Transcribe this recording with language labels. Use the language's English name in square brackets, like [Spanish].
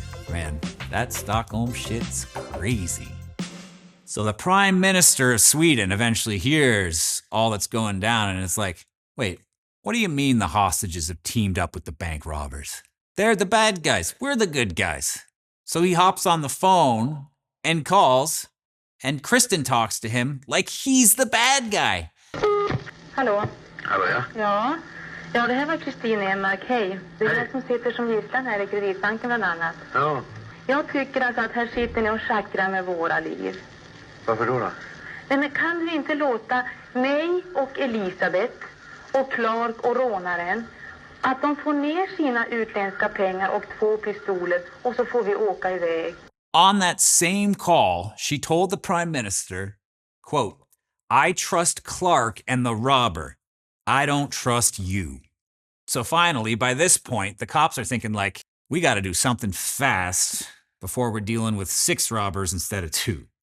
[English] Man, that Stockholm shit's crazy. So the Prime Minister of Sweden eventually hears all that's going down and it's like, wait, what do you mean the hostages have teamed up with the bank robbers? They're the bad guys. We're the good guys. So he hops on the phone and calls, and Kristen talks to him like he's the bad guy. [Swedish] Hallå? Hallå, ja. Ja. Ja, det här var Kristin Enmark. Hej. Det är jag som sitter som gisslan här i Kreditbanken bland annat. Ja. Jag tycker alltså att här sitter ni och schackrar med våra liv. Varför då? Men kan vi inte låta mig och Elisabeth och Clark och rånaren att de får ner sina utländska pengar och 2 pistoler och så får vi åka iväg. [English] On that same call, she told the Prime Minister, quote, I trust Clark and the robber. I don't trust you. So finally, by this point, the cops are thinking we got to do something fast before we're dealing with 6 robbers instead of 2.